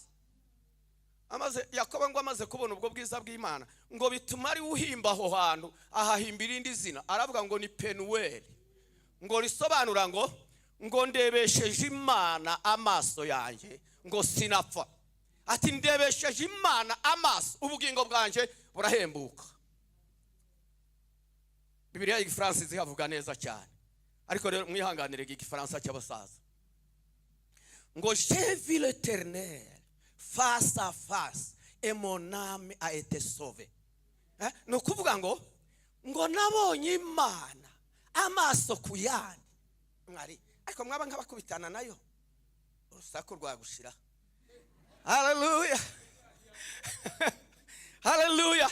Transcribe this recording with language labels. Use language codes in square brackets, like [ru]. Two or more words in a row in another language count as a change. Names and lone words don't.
[rw] Yakobo ngo amaze kubona ubwo bwiza bw'Imana ngo bituma ari uhimba aho hantu ahahimba irindi zina, aravuga ngo ni Penueli, ngo risobanura ngo ndebesheje Imana amaso yanjye ngo sinapfa. Ati ndebesheje Imana amaso ubugingo bwanjye burahembuka. Bibiliya y'Igifaransa zihavuga neza cyane, ariko rero mwihanganire igifaransa cy'abasaza. [fr] Ngo j'ai vu l'Éternel face à face et mon âme a été sauvée. [rw] No kuvuga ngo nabonye Imana amaso ku yandi. Mwari ariko mwaba nk'abakubitana nayo urusaku rwagushira. Hallelujah. Hallelujah.